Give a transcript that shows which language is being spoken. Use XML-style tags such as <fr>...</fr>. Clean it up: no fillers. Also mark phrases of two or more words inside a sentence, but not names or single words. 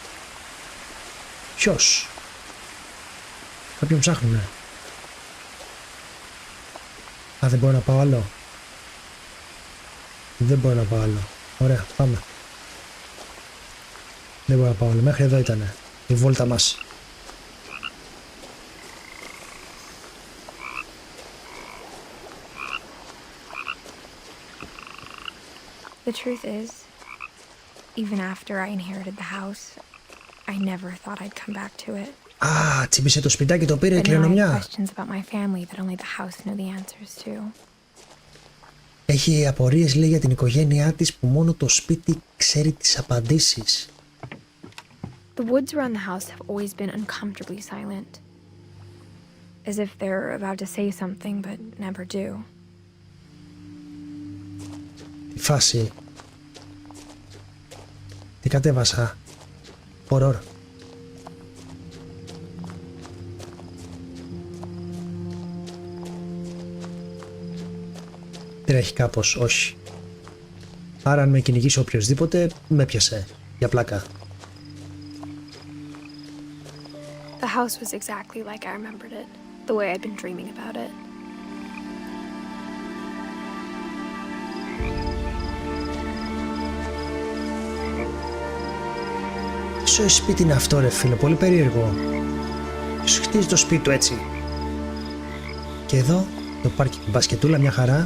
<el>Ποιος? Κάποιον ψάχνουνε. Α, δεν μπορώ να πάω άλλο. Δεν μπορώ να πάω άλλο. Ωραία, πάμε. Δεν μπορώ να πάω άλλο. Μέχρι εδώ ήτανε η βόλτα μας.</el> <en>The truth is, even after I inherited the house, I never thought I'd come back to it.</en> <el>Α, τσίπησε το σπιτάκι, το πήρε η</el> <en>But now I have</en> <el>κληρονομιά.</el> <en>questions about my family that only the house knew the answers to.</en> <el>Έχει απορίες, λέει, για την οικογένειά της που μόνο το σπίτι ξέρει τις απαντήσεις.</el> <en>The woods around the house have always been uncomfortably silent. As if they're about to say something but never do.</en> <el>Τι φάση. Τι κατέβασα. Horror. Τρέχει κάπως, όχι. Άρα αν με κυνηγήσει οποιοσδήποτε, με πιασε. Για πλάκα.</el> <en>The house was exactly like I remembered it, the way I'd been dreaming about it.</en> <el>Ποιο σπίτι είναι αυτό, ρε φίλε, πολύ περίεργο. Ποιος χτίζει το σπίτι του έτσι. Και εδώ το πάρκινγκ, μπασκετούλα, μια χαρά.</el>